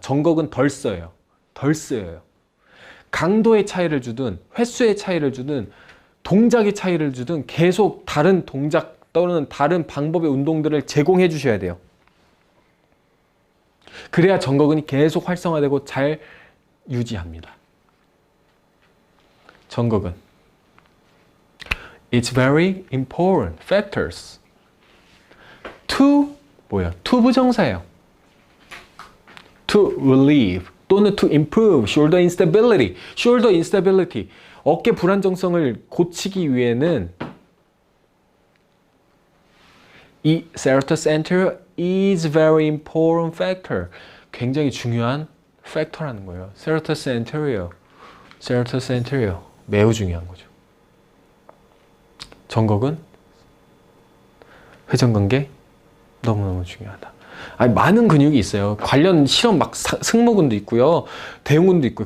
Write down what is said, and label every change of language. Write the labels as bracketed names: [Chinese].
[Korean] 전거근 덜 써요. 덜 쓰여요. 강도의 차이를 주든, 횟수의 차이를 주든, 동작의 차이를 주든 계속 다른 동작 또는 다른 방법의 운동들을 제공해 주셔야 돼요. 그래야 전거근이 계속 활성화되고 잘 유지합니다. 전거근. [English] It's very important factors to [Korean] 뭐야? to 부정사예요. [English] To relieve [Korean] 또는 [English] to improve shoulder instability. shoulder instability. [Korean] 어깨 불안정성을 고치기 위해는 이 [English] serratus anterior is very important factor. [Korean] 굉장히 중요한 팩터라는 거예요. serratus anterior. serratus anterior. 매우 중요한 거죠. 전거근, 회전근개 너무너무 중요하다. 아니, 많은 근육이 있어요. 관련 실험 막 승모근도 있고요. 대흉근도 있고요.